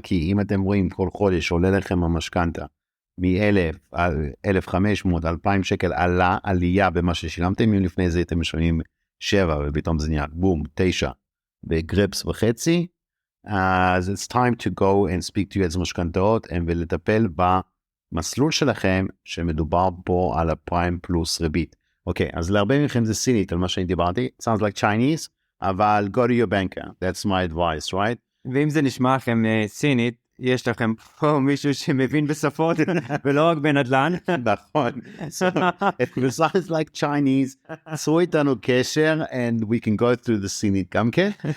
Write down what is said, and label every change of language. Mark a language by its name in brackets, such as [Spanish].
[Hebrew] כי אם אתם רואים כל חודש עולה לכם המשכנתה, מ-1,000, 1,500, 2,000 שקל עלייה במה ששילמתם, אם לפני זה אתם משלמים 7, ופתאום זה נהיה בום, 9, בגרפס וחצי, אז [English] it's time to go and speak to [Hebrew] יועץ משכנתאות ולטפל במסלול שלכם שמדובר פה על הפריים פלוס ריבית. אוקיי, אז להרבה מכם זה סינית על מה שאני דיברתי, [English] sounds like Chinese, [Hebrew] אבל [English] go to your banker, that's my advice, right? [Hebrew] ואם זה נשמע לכם סינית, יש לכם פה מישהו שמבין בשפות ולא רק בנדל"ן. נכון. [English] So, if it sounds like Chinese, [Hebrew] צרו איתנו קשר [English] and we can go through the [Hebrew] סינית גם כן.